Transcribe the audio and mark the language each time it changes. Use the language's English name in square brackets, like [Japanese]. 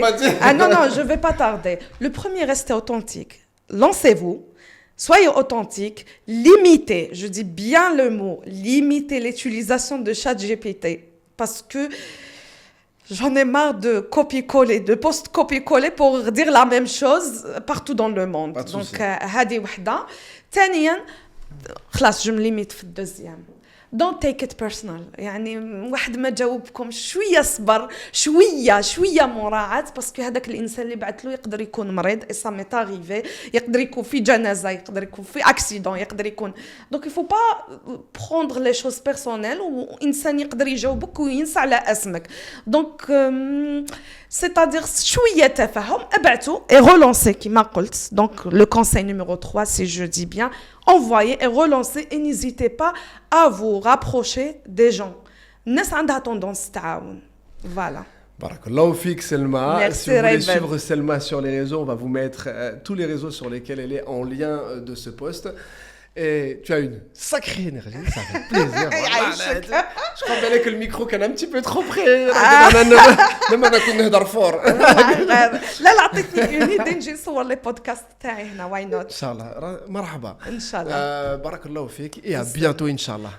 [French] Non, je ne vais pas tarder. Le premier, restez authentique. Lancez-vous. Soyez authentique. Limitez, je dis bien le mot, limitez l'utilisation de ChatGPT. Parce que j'en ai marre de copier-coller, de post-copier-coller pour dire la même chose partout dans le monde. [Arabic] Donc, هذه وحدة. ثانيا, خلاص, [French] je me limite [Arabic] في الدوزيام. [English] Don't take it personal. [Arabic] يعني واحد ما جاوبكم شويه صبر شويه مراعاه باسكو هذاك الانسان اللي بعث له يقدر يكون مريض اي سا ميت اريفي يقدر يكون في جنازه يقدر يكون في اكسيدون يقدر يكون دونك [French] il faut pas prendre les choses personnelles [Arabic] وانسان يقدر يجاوبك وينسى على اسمك دونك [French] c'est-à-dire [Arabic] شويه تفاهم ابعثوا [French] et relancez [Arabic] كما قلت [French] donc le conseil numéro 3 si je dis bien envoyez et relancez et n'hésitez pas à vous rapprocher des gens. [Arabic] الناس عندها tendance تعاون. [French] Voilà. [Arabic] Barakallahu fik Selma. [French] Merci, si vous voulez suivre Selma sur les réseaux, on va vous mettre tous les réseaux sur lesquels elle est en lien de ce post. Et tu as une sacrée énergie, ça fait plaisir. Je crois bien que le micro est un petit peu trop près. Même on a qu'on est fort. [Arabic] لا عطيتني [French] une idée [Arabic] نجي نصور لي بودكاست تاعي هنا واي نوت. ان شاء الله مرحبا. ان شاء الله. بارك الله فيك [French] et à bientôt [Arabic] ان شاء الله.